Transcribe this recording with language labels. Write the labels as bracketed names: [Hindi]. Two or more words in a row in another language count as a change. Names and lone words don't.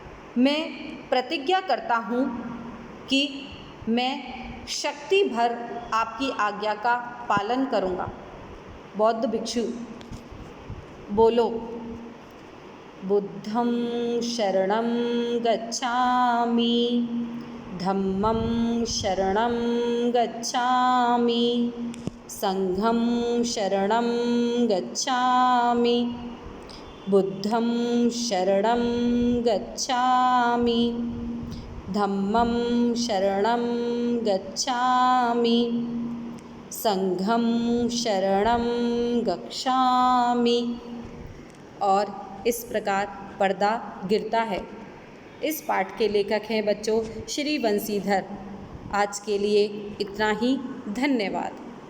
[Hindi] मैं प्रतिज्ञा करता हूँ कि मैं शक्ति भर आपकी आज्ञा का पालन करूँगा। बौद्ध भिक्षु बोलो, [Pali] बुद्धं शरणं गच्छामि, धम्मं शरणं गच्छामि, संघं शरणं गच्छामि, बुद्धं शरणं गच्छामि, धम्मं शरणं गच्छामि, संघं शरणं गच्छामि। [Hindi] और इस प्रकार पर्दा गिरता है। इस पाठ के लेखक हैं बच्चों श्री बंसीधर। आज के लिए इतना ही। धन्यवाद।